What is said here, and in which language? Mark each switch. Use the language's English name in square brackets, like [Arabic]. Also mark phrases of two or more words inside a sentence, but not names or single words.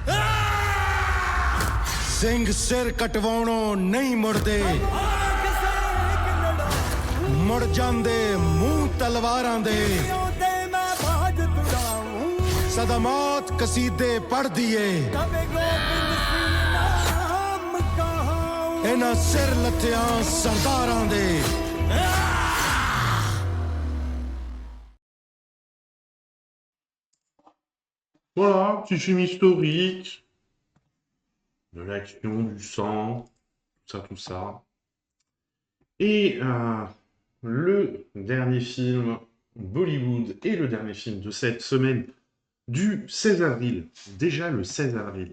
[Punjabi] ਸਿੰਘ ਸਿਰ ਕਟਵਾਉਣੋਂ ਨਹੀਂ ਮੁੜਦੇ ਮੁੜ ਜਾਂਦੇ ਮੂੰਹ ਤਲਵਾਰਾਂ ਦੇ ਸਦਾ ਮੌਤ ਕਸੀਦੇ ਪੜ੍ਹਦੀ ਏ ਇਹਨਾਂ ਸਿਰ ਲੱਥਿਆਂ ਸਰਦਾਰਾਂ ਦੇ [French] Voilà, petit film historique, de l'action, du sang, tout ça. Et le dernier film Bollywood et le dernier film de cette semaine du 16 avril, déjà le 16 avril.